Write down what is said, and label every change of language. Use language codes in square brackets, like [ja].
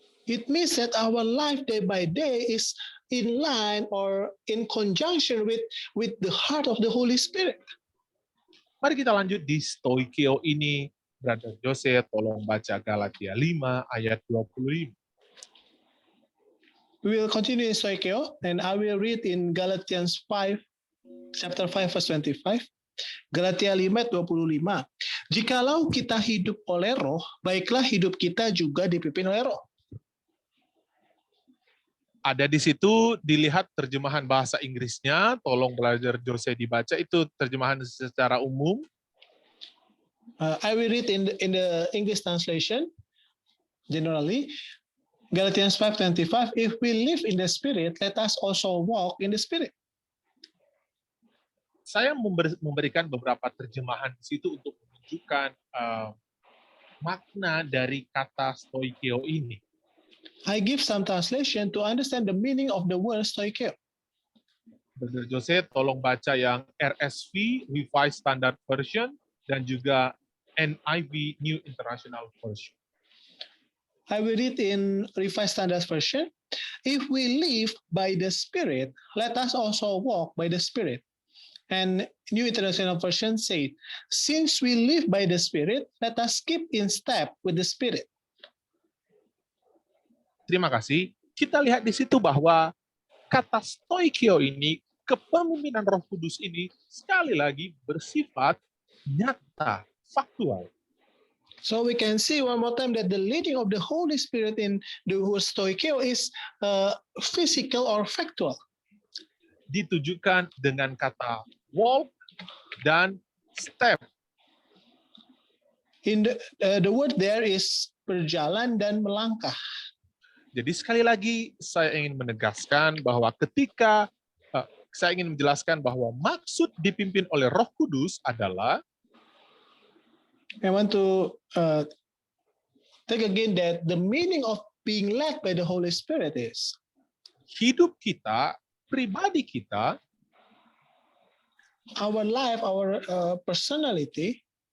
[en] It means that our life day by day is in line or in conjunction with the heart of the Holy Spirit. [id] Mari kita lanjut di stoikeo ini. Brother Jose, tolong baca Galatia 5 ayat 25. [en] We will continue in stoichio, and I will read in Galatians 5, chapter 5, verse 25. [id] Galatia 5:25. Jikalau kita hidup oleh roh, baiklah hidup kita juga dipimpin oleh roh. Ada di situ dilihat terjemahan bahasa Inggrisnya, tolong Brother Jose dibaca, itu terjemahan secara umum. [en] I will read in the English translation, generally. Galatians 5:25, if we live in the Spirit, let us also walk in the Spirit. [id] Saya memberikan beberapa terjemahan di situ untuk menunjukkan makna dari kata stoikeo ini. [en] I give some translation to understand the meaning of the word stoichio. [id] Brother Jose, tolong baca yang RSV, Revised Standard Version, dan juga NIV, New International Version. [en] I will read in Revised Standard Version. If we live by the Spirit, let us also walk by the Spirit. And New International Version said, since we live by the Spirit, let us keep in step with the Spirit. [id] Terima kasih. Kita lihat di situ bahwa kata stoikeo ini, kepemimpinan Roh Kudus ini, sekali lagi bersifat nyata, faktual. [en] So we can see one more time that the leading of the Holy Spirit in the word stoikeo is physical or factual. [id] Ditujukan dengan kata walk dan step. [en] In the word there is [id] berjalan dan melangkah. Jadi sekali lagi saya ingin menegaskan bahwa ketika saya ingin menjelaskan bahwa maksud dipimpin oleh Roh Kudus adalah [en] I want to take again that the meaning of being led by the Holy Spirit is [id] hidup kita, pribadi kita, [en] our life, our personality,